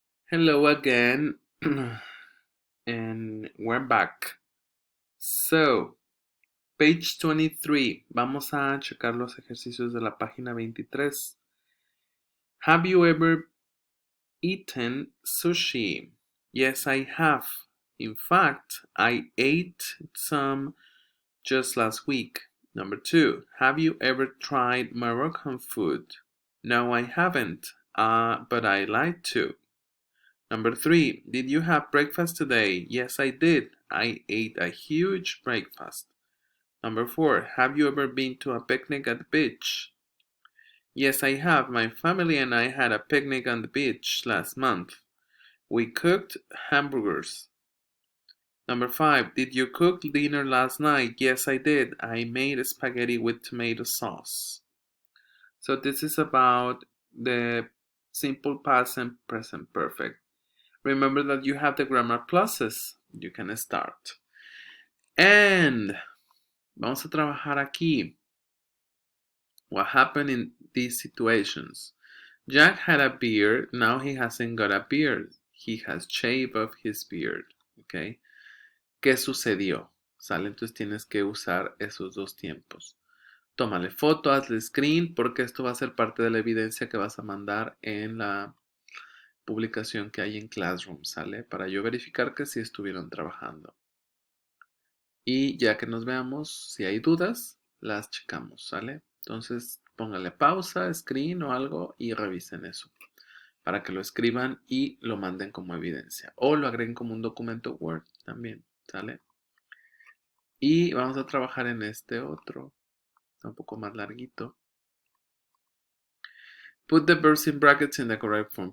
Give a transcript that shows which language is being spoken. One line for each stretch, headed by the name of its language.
English: Hello again, and we're back. So, page 23.
Spanish: Vamos a checar los ejercicios de la página 23.
English: Have you ever eaten sushi? Yes, I have. In fact, I ate some just last week. Number 2. Have you ever tried Moroccan food? No, I haven't, but I like to. Number 3. Did you have breakfast today? Yes, I did. I ate a huge breakfast. Number 4. Have you ever been to a picnic at the beach? Yes, I have. My family and I had a picnic on the beach last month. We cooked hamburgers. Number 5. Did you cook dinner last night? Yes, I did. I made spaghetti with tomato sauce. So this is about the simple past and present perfect. Remember that you have the grammar pluses. You can start.
Spanish: And vamos a trabajar aquí.
English: What happened in these situations? Jack had a beard. Now he hasn't got a beard. He has shaved off his beard.
Spanish: Okay. ¿Qué sucedió? ¿Sale? Entonces tienes que usar esos dos tiempos. Tómale foto, hazle screen, porque esto va a ser parte de la evidencia que vas a mandar en la publicación que hay en Classroom, ¿sale? Para yo verificar que sí estuvieron trabajando. Y ya que nos veamos, si hay dudas, las checamos, ¿sale? Entonces, póngale pausa, screen o algo y revisen eso para que lo escriban y lo manden como evidencia. O lo agreguen como un documento Word también, ¿sale? Y vamos a trabajar en este otro. Está un poco más larguito.
English: Put the verbs in brackets in the correct form.